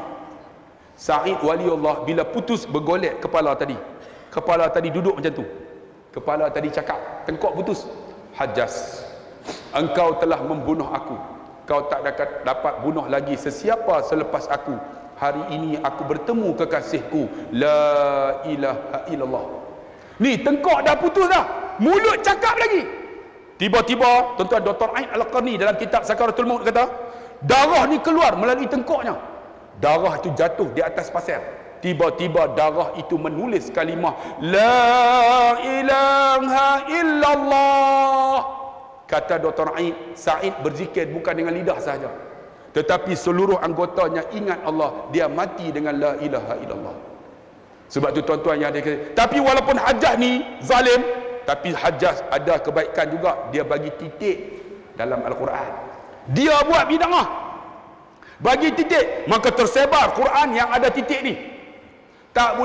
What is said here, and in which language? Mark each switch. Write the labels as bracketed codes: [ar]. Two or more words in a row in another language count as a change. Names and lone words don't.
[ms] Sa'id waliullah, bila putus, bergolek kepala tadi duduk macam tu. Kepala tadi cakap, tengkok putus. Hajjaz, engkau telah membunuh aku. Kau tak dapat bunuh lagi sesiapa selepas aku. Hari ini aku bertemu kekasihku, [ar] la ilaha illallah. [ms] Ni tengkok dah putus dah, mulut cakap lagi. Tiba-tiba, tuan-tuan, Dr. Ain Al-Qarni dalam kitab Sakaratul Maut kata, darah ni keluar melalui tengkoknya. Darah itu jatuh di atas pasir. Tiba-tiba darah itu menulis kalimah [ar] la ilaha illallah. [ms] Kata Dr. Sa'id berzikir bukan dengan lidah sahaja, tetapi seluruh anggotanya ingat Allah. Dia mati dengan [ar] la ilaha illallah. [ms] Sebab tu, tuan-tuan yang ada, tapi walaupun Hajjah ni zalim, tapi Hajjah ada kebaikan juga. Dia bagi titik dalam Al-Quran. Dia buat bid'ah, bagi titik, maka tersebar Quran yang ada titik ni.